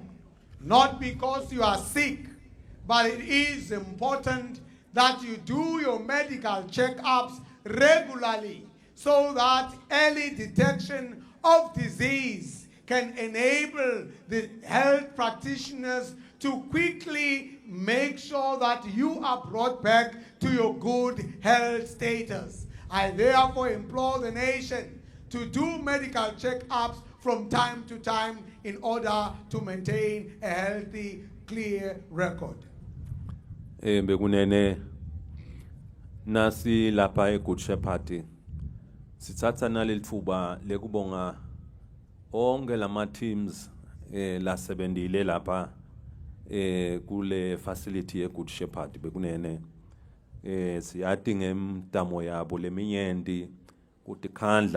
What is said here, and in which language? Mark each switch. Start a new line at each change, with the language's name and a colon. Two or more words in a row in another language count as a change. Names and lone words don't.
English: Not because you are sick, but it is important that you do your medical checkups regularly so that early detection of disease can enable the health practitioners to quickly make sure that you are brought back to your good health status. I therefore implore the nation to do medical checkups from time to time in order to maintain a healthy, clear record.
Swati: Bekunene nasi lapha eGood Shepherd sithatha nalelithuba lekubonga onke lama teams lasebenzile lapha kule facility eGood Shepherd bekunene siyati ngemdamo yabo leminyenti kuti khandla